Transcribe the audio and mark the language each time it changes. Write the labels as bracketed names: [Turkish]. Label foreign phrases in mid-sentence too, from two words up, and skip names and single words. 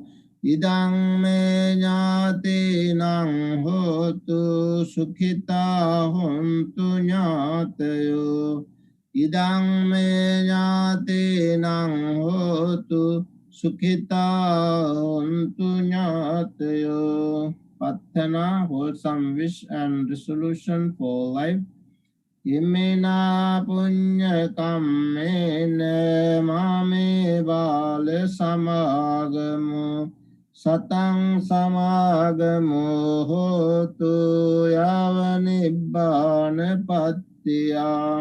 [Pali] Idang me ñātīnaṃ hotu sukhitā hontu ñātayo. Idang me ñātīnaṃ hotu sukhitā hontu ñātayo. Patthana, [English] wholesome wish and resolution for life. [Pali] Imena punya kammena mame bala samagamu satang samagamu hotu yava nibbana pattiya.